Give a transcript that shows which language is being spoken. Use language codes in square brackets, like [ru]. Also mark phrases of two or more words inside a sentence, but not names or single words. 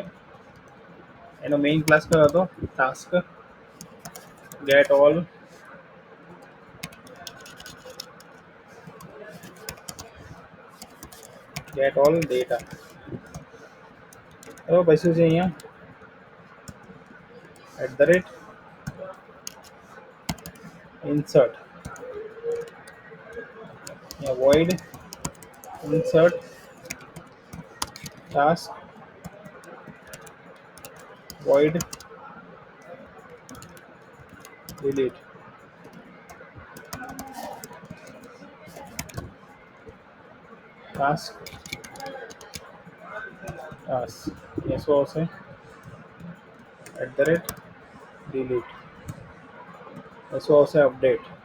[gu] એનો [en] main class [gu] કયો હતો? ટાસ્ક. [en] get all data. [gu] બરાબર. પછી શું છે અહીંયા [en] @insert void insert task void delete. [gu] task ये શું આવશે? @delete. એ શું આવશે? અપડેટ.